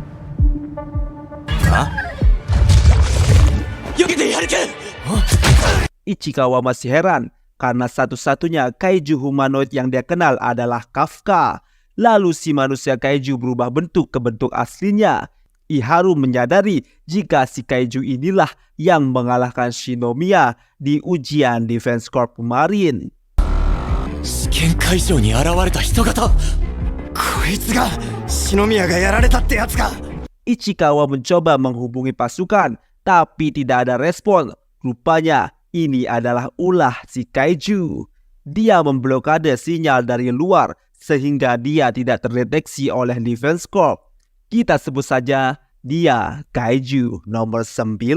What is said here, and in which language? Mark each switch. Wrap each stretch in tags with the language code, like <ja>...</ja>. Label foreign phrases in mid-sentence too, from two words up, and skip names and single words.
<id>Ichikawa masih heran karena satu-satunya kaiju humanoid yang dia kenal adalah Kafka. Lalu si manusia kaiju berubah bentuk ke bentuk aslinya. Iharu menyadari jika si kaiju inilah yang mengalahkan Shinomiya di ujian Defense Corp kemarin.</id> <ja>試験会場に現れた人型、こいつが篠宮がやられたってやつか。</ja> <id>Ichikawa mencoba menghubungi pasukan, tapi tidak ada respon. Rupanya ini adalah ulah si kaiju. Dia memblokade sinyal dari luar sehingga dia tidak terdeteksi oleh Defense Corp. Kita sebut saja dia Kaiju nomor 9.</id>